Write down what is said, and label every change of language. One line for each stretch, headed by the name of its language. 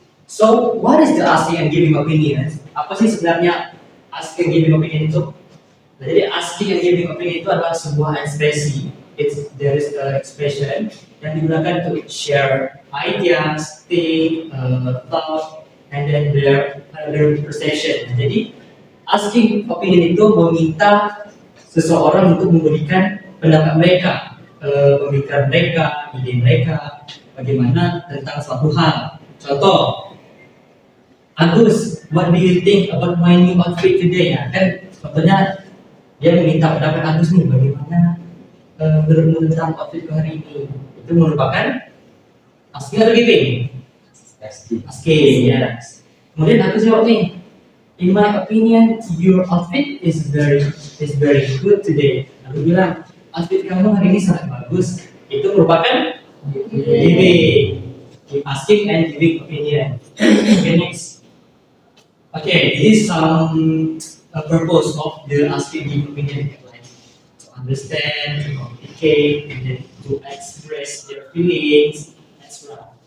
English: So, what is the asking and giving opinion?
Indonesian: Apa sih sebenarnya asking and giving opinion itu? Jadi asking and giving opinion itu adalah sebuah ekspresi.
English: There is an expression
Indonesian: yang digunakan untuk
English: share ideas, think, thought, and then their perception.
Indonesian: Jadi asking opinion itu meminta seseorang untuk memberikan pendapat mereka, pemikiran mereka, ide mereka, bagaimana tentang suatu hal. Contoh,
English: Agus, what do you think about my new outfit today?
Indonesian: Ya, kan contohnya dia meminta pendapat Agus nih, bagaimana menurutmu tentang outfit hari ini. Itu merupakan asking atau giving? Asking, ya. Kemudian Agus jawab nih,
English: in my opinion, your outfit is very good today.
Indonesian: Aku bilang, outfit kamu hari ini sangat bagus. Itu merupakan giving.
English: Asking and giving opinion. Okay, next. Okay, this is some purpose of the asking and giving opinion, like to understand, to communicate, and then to express their feelings, etc.